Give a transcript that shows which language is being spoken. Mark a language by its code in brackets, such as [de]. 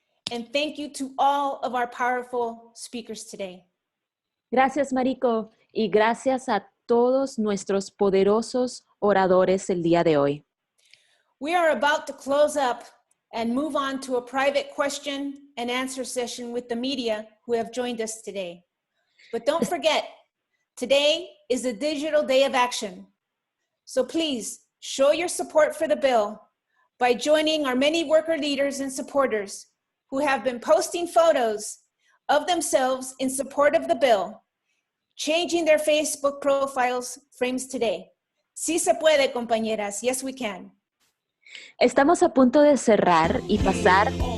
[en] And thank you to all of our powerful speakers today. [es] Gracias, Mariko, y gracias a todos nuestros poderosos oradores el día de hoy. [en] We are about to close up and move on to a private question and answer session with the media who have joined us today. But don't forget, today is a digital day of action. So please show your support for the bill by joining our many worker leaders and supporters who have been posting photos of themselves in support of the bill, changing their Facebook profiles frames today. [es] Sí se puede, compañeras. [en] Yes, we can. [es] Estamos a punto de cerrar y pasar